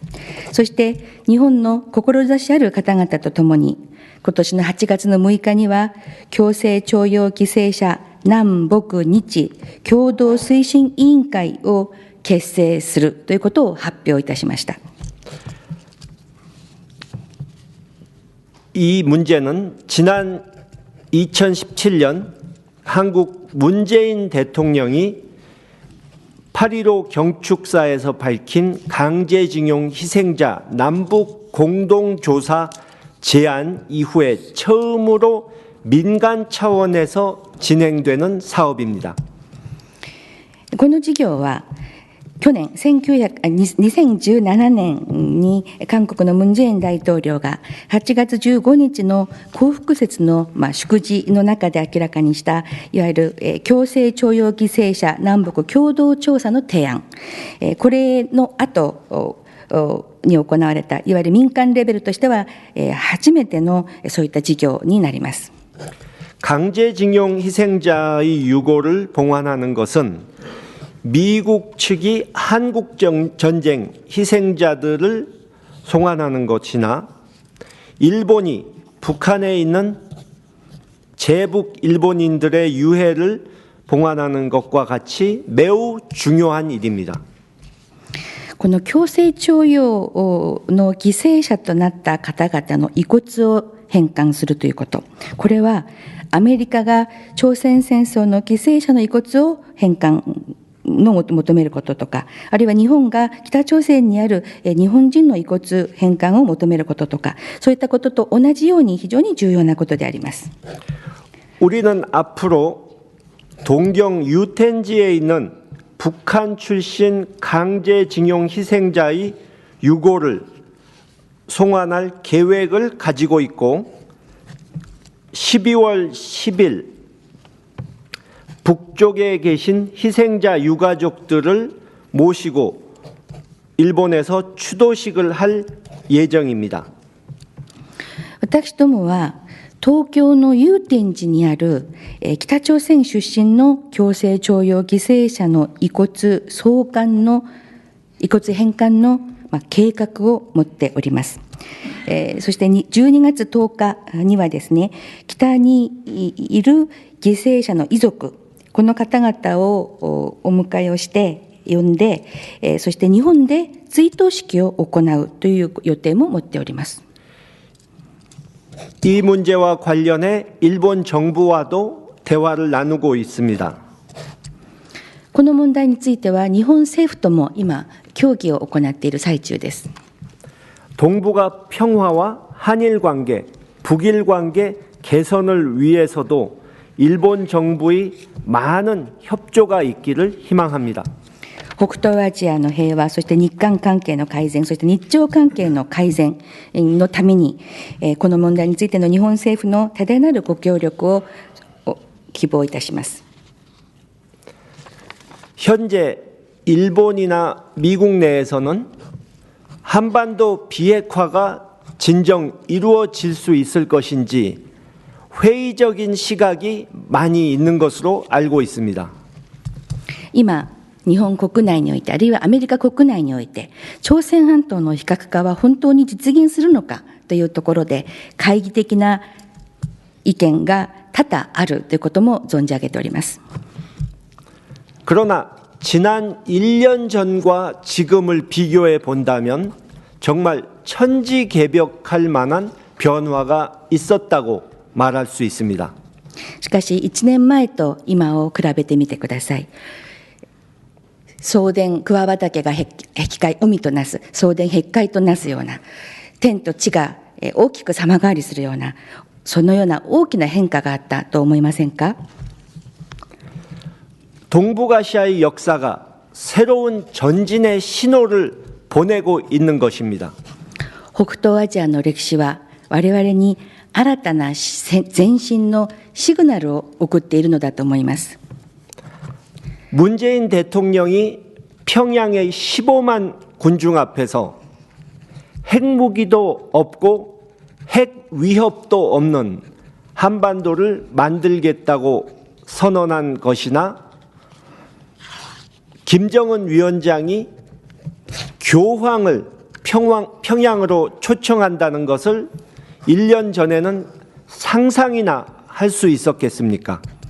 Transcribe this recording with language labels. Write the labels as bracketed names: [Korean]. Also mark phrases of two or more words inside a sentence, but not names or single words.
[Japanese] そして日本の志ある方々とともに、今年の8月の6日には強制徴用犠牲者南北日共同推進委員会を結成するということを発表いたしました。 [Korean] 이 문제는 지난 2017년 한국 문재인 대통령이 8.15 경축사에서 밝힌 강제징용 희생자 남북 공동조사 제안 이후에 처음으로 민간 차원에서 진행되는 사업입니다. [Japanese] この事業は去年2017年に韓国のムン・ジェイン大統領が8月15日の光復節の祝辞の中で明らかにしたいわゆる強制徴用犠牲者南北共同調査の提案、これの後に行われたいわゆる民間レベルとしては初めてのそういった事業になります。 [Korean] 강제징용 희생자의 유고를 봉환하는 것은 미국 측이 한국 전쟁 희생자들을 송환하는 것이나 일본이 북한에 있는 재북 일본인들의 유해를 봉환하는 것과 같이 매우 중요한 일입니다. [Japanese] この強制徴用の犠牲者となった方々の遺骨を返還するということ、これはアメリカが朝鮮戦争の犠牲者の遺骨を返還の求めることとか、あるいは日本が北朝鮮にある日本人の遺骨返還を求めることとか、そういったことと同じように非常に重要なことであります。 [Korean] 우리는 앞으로 동경 유텐지에 있는 북한 출신 강제징용 희생자의 유고를 송환할 계획을 가지고 있고 12월 10일 북쪽에 계신 희생자 유가족들을 모시고 일본에서 추도식을 할 예정입니다. [Japanese] 私どもは東京の祐天寺にある北朝鮮出身の強制徴用犠牲者の遺骨送還の遺骨返還の計画を持っております。そして12月10日にはですね、北にいる犠牲者の遺族、この方々をお迎えをして呼んで、そして日本で追悼式を行うという予定も持っております。 [Korean] 이 문제와 관련해 일본 정부와도 대화를 나누고 있습니다. [Japanese] この問題については日本政府とも今協議を行っている最中です。 [Korean] 동북아 평화와 한일 관계, 북일 관계 개선을 위해서도 일본 정부의 많은 협조가 있기를 희망합니다. [Japanese] 北東アジアの平和、そして日韓関係の改善、そして日朝関係の改善のために、この問題についての日本政府の多大なるご協力を希望いたします。 [Korean] 현재 일본이나 미국 내에서는 한반도 비핵화가 진정 이루어질 수 있을 것인지 회의적인 시각이 많이 있는 것으로 알고 있습니다. [Japanese] 今日本国内において、あるいはアメリカ国内において、朝鮮半島の非核化は本当に実現するのかというところで、懐疑的な意見が多々あるということも存じ上げております。 [Korean] 그러나 지난 1년 전과 지금을 비교해 본다면 정말 천지개벽할 만한 변화가 있었다고 말할 수 있습니다. [Japanese] しかし1年前と今を比べてみてください。送電桑畑が海となす、送電閉会となすような、天と地が大きく様変わりするような、そのような大きな変化があったと思いませんか？ [Korean] 동북아시아의 역사가 새로운 전진의 신호를 보내고 있는 것입니다. [Japanese] 北東アジアの歴史は我々に新たな前進のシグナルを送っているのだと思います。 [Korean] 문재인 대통령이 평양의 15만 군중 앞에서 핵무기도 없고 핵 위협도 없는 한반도를 만들겠다고 선언한 것이나 김정은 위원장이 교황을 평양으로 초청한다는 것을 1년 전에는 상상이나 할 수 있었겠습니까?